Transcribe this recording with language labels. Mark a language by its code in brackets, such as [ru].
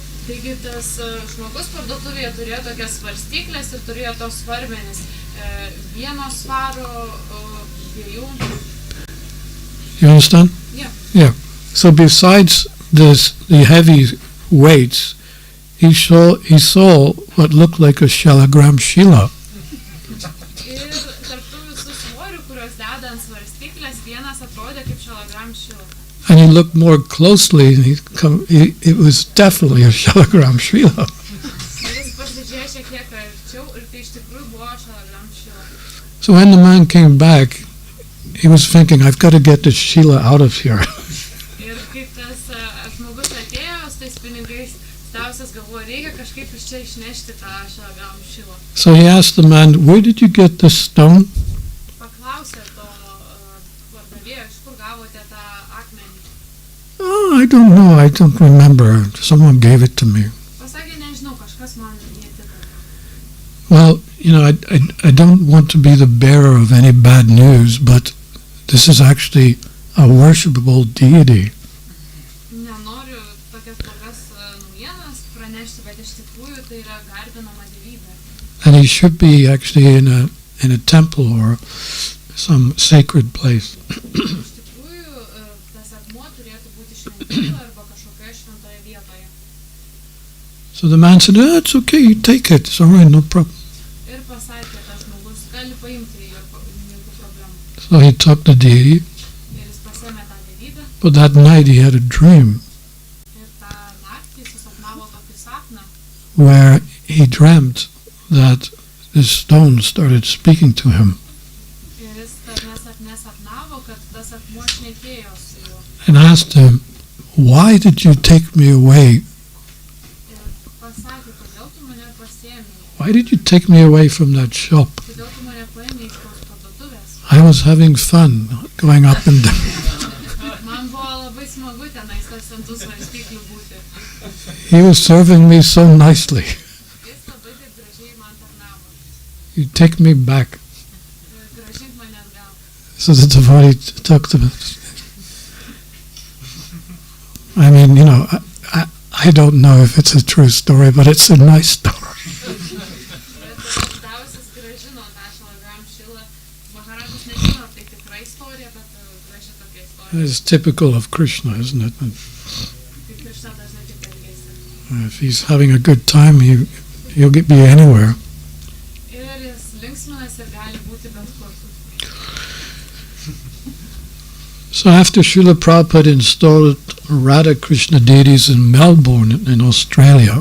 [lt] Taigi tas žmogus parduotuvėje turėjo tokias svarstyklės ir turėjo tos svarmenis. 1 svaro, 2. [en] You understand? Yeah. Yeah. So besides the heavy weights, he saw what looked like a shalagram shila. [lt] Ir tarptų visų svorių, kurios deda ant svarstyklės, vienas atrodė kaip šalagram šila. [en] And he looked more closely, and it was definitely a shalagram shila. [lt] Ir jis pasižiūrėjo šiek tiek arčiau ir tai iš tikrųjų buvo šalagram šila. [en] So when the man came back, he was thinking, I've got to get this shila out of here. [lt] Ir kaip tas žmogus atėjo su tais pinigais, stausias galvoja, reikia kažkaip iš čia išnešti tą šalagram šilą. [en] So he asked the man, where did you get this stone? [lt] Paklausė to pardavėjo, iš kur gavote tą akmenį. [en] Oh, I don't know, I don't remember. Someone gave it to me. [lt] Pasakė, nežinau, kažkas man neatitiko. [en] Well, I don't want to be the bearer of any bad news, but this is actually a worshipable deity. [lt] Nenoriu tokias blogas naujienas pranešti, bet iš tikrųjų tai yra garbinama dievybė. [en] And he should be actually in a temple or some sacred place. [lt] Iš tikrųjų, tas akmuo turėtų būti šventykloje arba kažkokioje šventoje vietoje. [en] So the man said, it's okay, you take it, it's all right, no problem. [lt] Ir pasakė, tas žmogus gali paimti ir jokių problemų. [en] So he took the deity, [lt] Ir jis pasėmė tą dievybę. [en] but that night he had a dream [lt] Ir tą naktį susapnavo tokį sapną, [en] where he dreamt that this stone started speaking to him. [lt] ir jis tame sapne sapnavo, kad tas akmuo šnekėjo su juo. [en] And asked him, why did you take me away? [lt] Ir pasakė, kodėl tu mane pasėmė, [en] Why did you take me away from that shop? [lt] kodėl tu mane paėmė iš tos parduotuvės. [en] I was having fun going up and down. [lt] Man buvo labai smagu tenais tas ant tų svarstyklių būti. [en] He was serving me so nicely. [lt] Jis labai taip gražiai man tarnavo. [en] You take me back. [lt] Ir grąžink mane atgal. [en] So the devotee took the... I mean, I don't know if it's a true story, but it's a nice story. [lt] Ir tas davusis grąžino tą šalagram šilą. Maharajas nežino, ar tai tikra istorija, bet graži tokia istorija. [en] It's typical of Krishna, isn't it? And [lt] Kaip Krishna dažnai taip elgiasi. [en] if he's having a good time, he'll be anywhere. [lt] Ir jis linksminasi ir gali būti bet kur. [en] So after Srila Prabhupada installed Radha Krishna deities in Melbourne in Australia,